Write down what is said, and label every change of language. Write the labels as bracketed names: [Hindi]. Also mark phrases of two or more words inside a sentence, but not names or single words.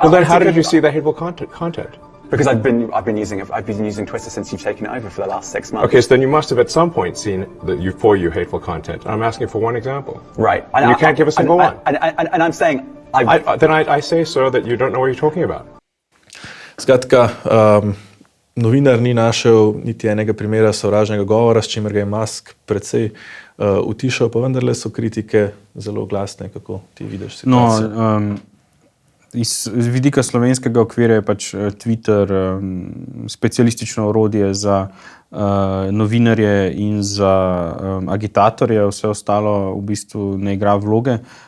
[English] then how did you see the hateful content? Because I've been using Twitter since you've taken it over for the last 6 months. Okay, so then you must have at some point seen for you hateful content. I'm asking for one example. Right. And you can't give a single one. And I'm saying I say, sir, that you don't know what you're talking about. [Slovenian] Skratka, novinar ni našel niti enega primera sovražnega govora, s čimer ga je Musk precej utišal, pa vendarle so kritike zelo glasne, kako ti vidiš situacijo. Iz vidika slovenskega okvirja je pač Twitter specialistično orodje za novinarje in za agitatorje, vse ostalo v bistvu ne igra vloge.